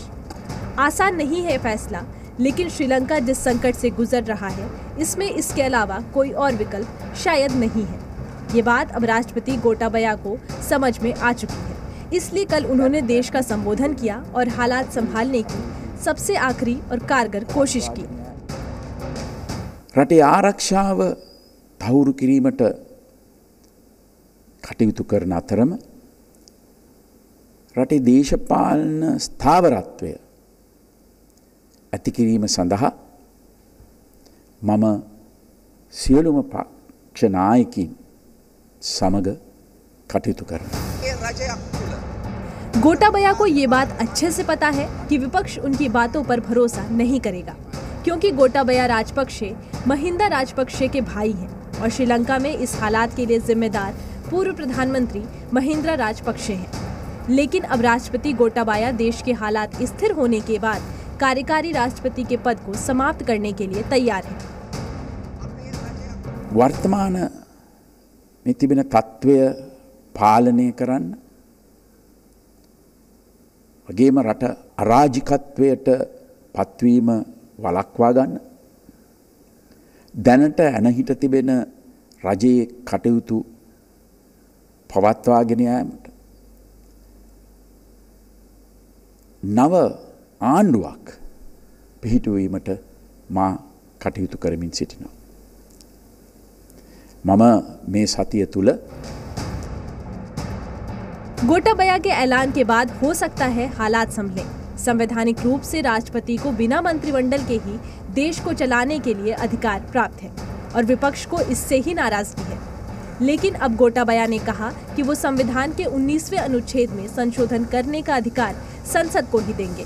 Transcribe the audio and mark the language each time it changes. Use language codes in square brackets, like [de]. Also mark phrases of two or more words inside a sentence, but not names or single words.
[hi] आसान नहीं है फैसला, लेकिन श्रीलंका जिस संकट से गुजर रहा है, इसमें इसके अलावा कोई और विकल्प शायद नहीं है। ये बात अब राष्ट्रपति गोटाबया को समझ में आ चुकी है। इसलिए कल उन्होंने देश का संबोधन किया और हालात संभालने की सबसे आखिरी और कारगर कोशिश की। [si] රටේ ආරක්ෂාව තහවුරු කිරීමට කටයුතු කරන අතරම රටේ දේශපාලන ස්ථාවරත්වය ඇති කිරීම සඳහා මම සියලුම පක්ෂ නායකින් සමග කටයුතු කරනවා। [hi] गोटाबया को ये बात अच्छे से पता है कि विपक्ष उनकी बातों पर भरोसा नहीं करेगा, क्योंकि गोटाबया राजपक्षे महिंदा राजपक्षे के भाई हैं और श्रीलंका में इस हालात के लिए जिम्मेदार पूर्व प्रधानमंत्री महिंद्रा राजपक्षे हैं। लेकिन अब राष्ट्रपति गोटाबया देश के हालात स्थिर होने के बाद कार्यकारी राष्ट्रपति के पद को समाप्त करने के लिए तैयार हैं। वर्तमान में [si] තිබෙන තත්ත්වය පාලනය කරන්න වගේම රට අරාජිකත්වයට පත්වීම වළක්වා ගන්න දැනට ඇනහිට තිබෙන රජයේ කටයුතු පවත්වාගෙන යාමට නව ආණ්ඩුවක් පිහිටුවීමට මා කටයුතු කරමින් සිටිනවා। මම මේ සතිය තුල [hi] गोटाबया के ऐलान के बाद हो सकता है हालात संभले। संवैधानिक रूप से राष्ट्रपति को बिना मंत्रिमंडल के ही देश को चलाने के लिए अधिकार प्राप्त है और विपक्ष को इससे ही नाराजगी है। लेकिन अब गोटाबया ने कहा कि वो संविधान के 19वें अनुच्छेद में संशोधन करने का अधिकार संसद को ही देंगे।